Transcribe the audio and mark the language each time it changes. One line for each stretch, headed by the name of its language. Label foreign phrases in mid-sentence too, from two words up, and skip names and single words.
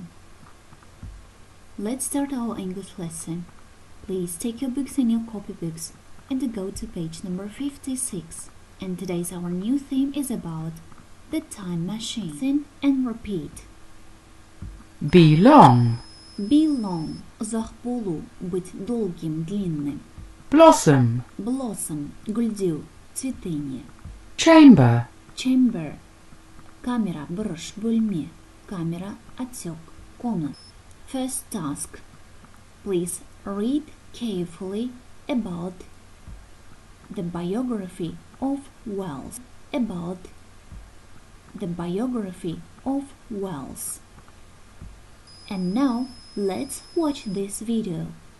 English: Let's start our English lesson. Please take your books and your copybooks and go to page number 56. And today's our new theme is about the time machine. Listen and repeat. Be long. Be long.
Kazakh: Ұзақ болу.
Russian: Быть долгим, длинным.
English: Blossom. Blossom.
Kazakh: Гүлдеу, цветение.
English: Chamber.
Kazakh: Chamber. Камера, бұрыш, бөлме.
Russian: Камера, отсек, комнат.
English: First task. Please read carefully about the biography of Wells. About the biography of Wells. And now, let's watch this video.